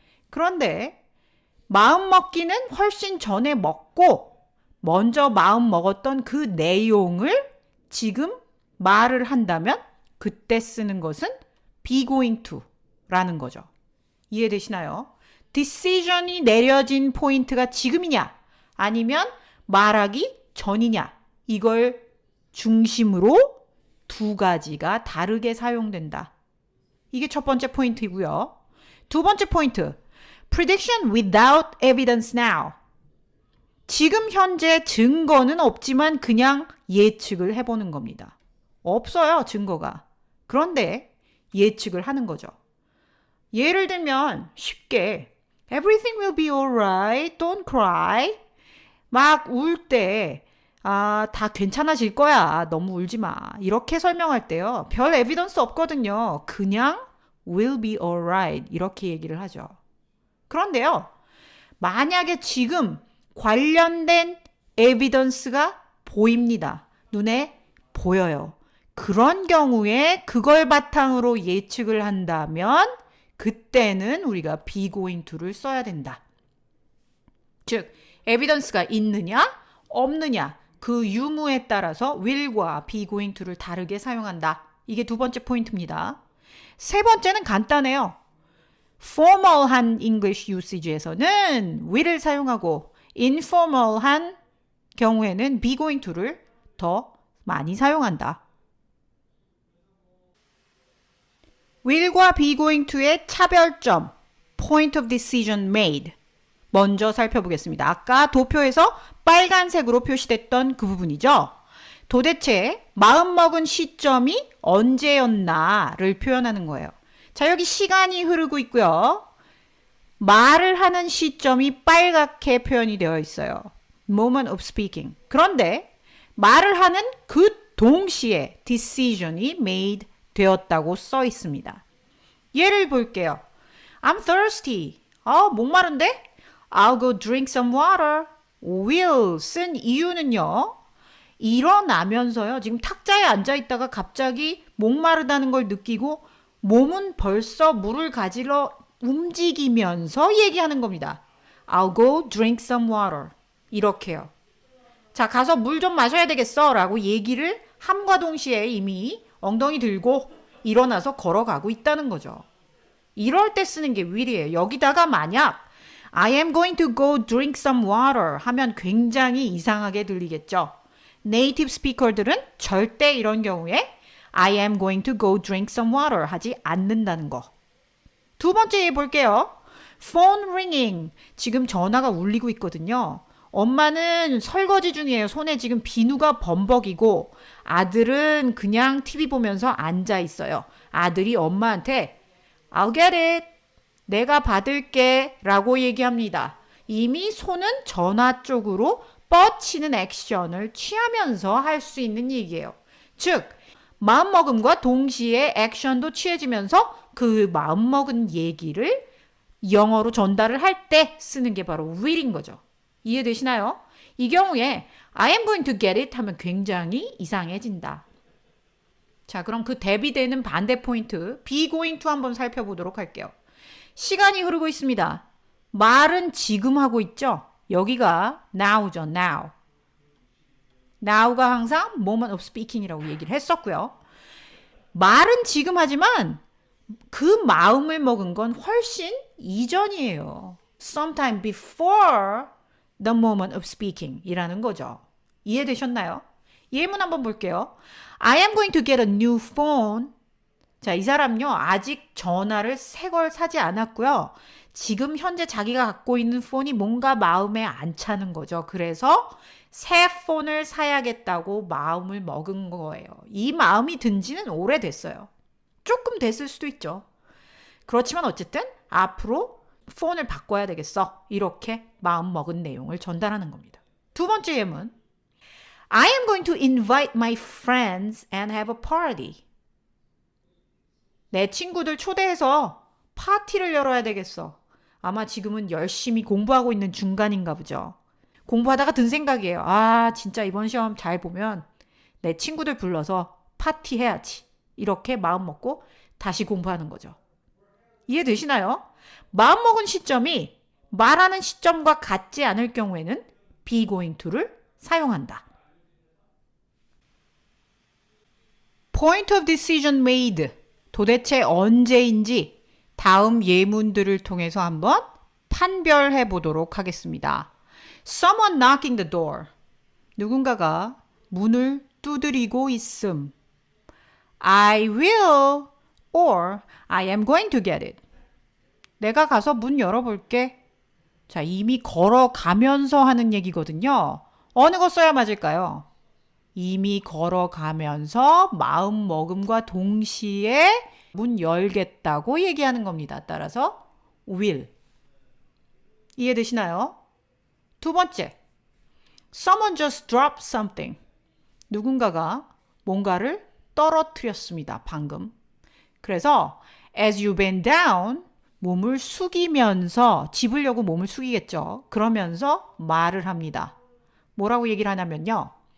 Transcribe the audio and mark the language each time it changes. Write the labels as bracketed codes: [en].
[ko] 그런데 마음 먹기는 훨씬 전에 먹고 먼저 마음 먹었던 그 내용을 지금 말을 한다면 그때 쓰는 것은 be going to 라는 거죠. 이해되시나요? decision이 내려진 포인트가 지금이냐 아니면 말하기 전이냐, 이걸 중심으로 두 가지가 다르게 사용된다. 이게 첫 번째 포인트이고요. 두 번째 포인트, [en] prediction without evidence now. [ko] 지금 현재 증거는 없지만 그냥 예측을 해보는 겁니다. 없어요, 증거가. 그런데 예측을 하는 거죠. 예를 들면 쉽게 [en] everything will be alright, don't cry. [ko] 막 울 때 다 괜찮아질 거야. 너무 울지 마. 이렇게 설명할 때요. 별 에비던스 없거든요. 그냥 [en] will be alright [ko] 이렇게 얘기를 하죠. 그런데요. 만약에 지금 관련된 에비던스가 보입니다. 눈에 보여요. 그런 경우에 그걸 바탕으로 예측을 한다면 그때는 우리가 be going to를 써야 된다. 즉 에비던스가 있느냐 없느냐 그 유무에 따라서 will과 be going to를 다르게 사용한다. 이게 두 번째 포인트입니다. 세 번째는 간단해요. formal한 English usage에서는 will을 사용하고 informal한 경우에는 be going to를 더 많이 사용한다. [en] will과 be going to의 차별점, point of decision made. [ko] 먼저 살펴보겠습니다. 아까 도표에서 빨간색으로 표시됐던 그 부분이죠. 도대체 마음먹은 시점이 언제였나를 표현하는 거예요. 자, 여기 시간이 흐르고 있고요. 말을 하는 시점이 빨갛게 표현이 되어 있어요. [en] Moment of speaking. [ko] 그런데 말을 하는 그 동시에 decision이 made 되었다고 써 있습니다. 예를 볼게요. [en] I'm thirsty. [ko] 목마른데? [en] I'll go drink some water. will [ko] 쓴 이유는요. 일어나면서요. 지금 탁자에 앉아있다가 갑자기 목마르다는 걸 느끼고 몸은 벌써 물을 가지러 움직이면서 얘기하는 겁니다. [en] I'll go drink some water. [ko] 이렇게요. 자, 가서 물 좀 마셔야 되겠어 라고 얘기를 함과 동시에 이미 엉덩이 들고 일어나서 걸어가고 있다는 거죠. 이럴 때 쓰는 게 will이에요. 여기다가 만약 [en] I am going to go drink some water [ko] 하면 굉장히 이상하게 들리겠죠. 네이티브 스피커들은 절대 이런 경우에 [en] I am going to go drink some water [ko] 하지 않는다는 거. 두 번째 예 볼게요. [en] phone ringing. [ko] 지금 전화가 울리고 있거든요. 엄마는 설거지 중이에요. 손에 지금 비누가 범벅이고 아들은 그냥 TV 보면서 앉아 있어요. 아들이 엄마한테 [en] I'll get it. [ko] 내가 받을게 라고 얘기합니다. 이미 손은 전화 쪽으로 뻗치는 액션을 취하면서 할 수 있는 얘기예요. 즉 마음먹음과 동시에 액션도 취해지면서 그 마음먹은 얘기를 영어로 전달을 할 때 쓰는 게 바로 will인 거죠. 이해되시나요? 이 경우에 [en] I am going to get it [ko] 하면 굉장히 이상해진다. 자, 그럼 그 대비되는 반대 포인트 be going to 한번 살펴보도록 할게요. 시간이 흐르고 있습니다. 말은 지금 하고 있죠? 여기가 now죠, now. now가 항상 [en] moment of speaking [ko] 이라고 얘기를 했었고요. 말은 지금 하지만 그 마음을 먹은 건 훨씬 이전이에요. [en] sometime before the moment of speaking [ko] 이라는 거죠. 이해되셨나요? 예문 한번 볼게요. [en] I am going to get a new phone. [ko] 자, 이 사람요. 아직 전화를 새 걸 사지 않았고요. 지금 현재 자기가 갖고 있는 폰이 뭔가 마음에 안 차는 거죠. 그래서 새 폰을 사야겠다고 마음을 먹은 거예요. 이 마음이 든 지는 오래됐어요. 조금 됐을 수도 있죠. 그렇지만 어쨌든 앞으로 폰을 바꿔야 되겠어. 이렇게 마음 먹은 내용을 전달하는 겁니다. 두 번째 예문. [en] I am going to invite my friends and have a party. [ko] 내 친구들 초대해서 파티를 열어야 되겠어. 아마 지금은 열심히 공부하고 있는 중간인가 보죠. 공부하다가 든 생각이에요. 아, 진짜 이번 시험 잘 보면 내 친구들 불러서 파티해야지. 이렇게 마음 먹고 다시 공부하는 거죠. 이해되시나요? 마음먹은 시점이 말하는 시점과 같지 않을 경우에는 be going to를 사용한다. [en] point of decision made. [ko] 도대체 언제인지 다음 예문들을 통해서 한번 판별해 보도록 하겠습니다. [en] Someone knocking the door. [ko] 누군가가 문을 두드리고 있음. [en] I will or I am going to get it. [ko] 내가 가서 문 열어볼게. 자, 이미 걸어가면서 하는 얘기거든요. 어느 거 써야 맞을까요? 이미 걸어가면서 마음먹음과 동시에 문 열겠다고 얘기하는 겁니다. 따라서 will. 이해되시나요? 두 번째. [en] Someone just dropped something. [ko] 누군가가 뭔가를 떨어뜨렸습니다. 방금. 그래서 [en] as you bend down, [ko] 몸을 숙이면서 집으려고 몸을 숙이겠죠. 그러면서 말을 합니다. 뭐라고 얘기를 하냐면요.